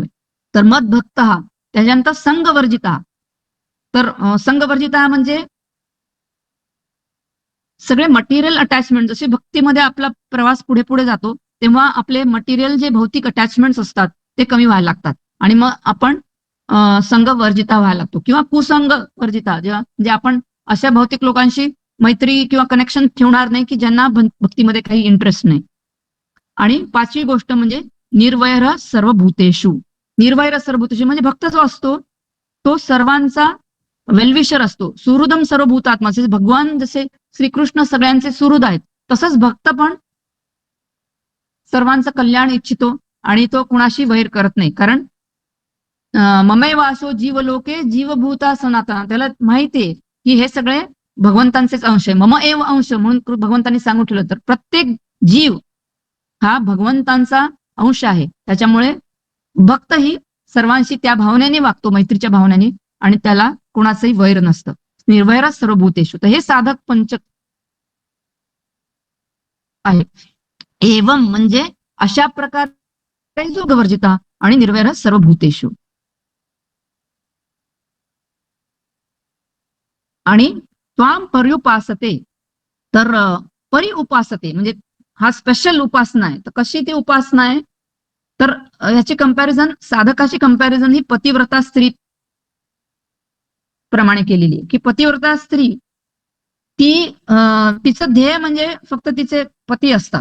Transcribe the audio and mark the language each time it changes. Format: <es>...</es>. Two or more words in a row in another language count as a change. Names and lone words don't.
<mr>तर मद भक्त हा, त्याच्यानंतर संघवर्जिता. तर संघवर्जिता म्हणजे सगळे</mr> <en>material attachment,</en> <mr>जसे भक्तीमध्ये आपला प्रवास पुढे पुढे जातो तेव्हा आपले मटेरियल जे भौतिक अटॅचमेंट्स असतात ते कमी व्हायला लागतात आणि मग आपण संघ वर्जिता व्हायला लागतो किंवा कुसंग वर्जिता, जेव्हा म्हणजे आपण अशा भौतिक लोकांशी मैत्री किंवा कनेक्शन ठेवणार नाही की ज्यांना भक्तीमध्ये काही इंटरेस्ट नाही. आणि पाचवी गोष्ट म्हणजे</mr> <sa>निर्वैर सर्वभूतेषु. निर्वैर सर्वभूतेषु</sa> <mr>म्हणजे भक्त जो असतो तो सर्वांचा वेलविशर असतो.</mr> <sa>सुहृदम सर्वभूतात्मा,</sa> <mr>भगवान जसे श्रीकृष्ण सगळ्यांचे सुहृद आहेत तसंच भक्त पण सर्वांचं कल्याण इच्छितो आणि तो कुणाशी वैर करत नाही.</mr> <sa>कारण ममैव असो जीवलोके जीवभूता सनातना,</sa> <mr>त्याला माहितीये की हे सगळे भगवंतांचेच अंश आहे.</mr> <sa>मम एव अंश</sa> <mr>म्हणून भगवंतांनी सांगून ठेवलं. तर प्रत्येक जीव हा भगवंतांचा अंश आहे. त्याच्यामुळे भक्त ही सर्वांशी त्या भावनेने वागतो, मैत्रीच्या भावनेने, आणि त्याला कुणाचंही वैर नसतं.</mr> <sa>निर्वैर सर्वभूतेषु.</sa> <mr>तर हे साधक पंचक आहे. एवं म्हणजे अशा प्रकारे योगवर्जिता आणि</mr> <sa>निर्वैर सर्वभूतेषु.</sa> <mr>आणि</mr> <sa>त्वाम पर्युपासते,</sa> <mr>तर परि उपासते म्हणजे हा स्पेशल उपासना आहे. तर कशी ती उपासना आहे, तर ह्याची कंपॅरिझन, साधकाची कंपॅरिझन ही पतिव्रता स्त्री प्रमाणे केलेली आहे. की पतिव्रता स्त्री ती तिचं ध्येय म्हणजे फक्त तिचे पती असतात.</mr>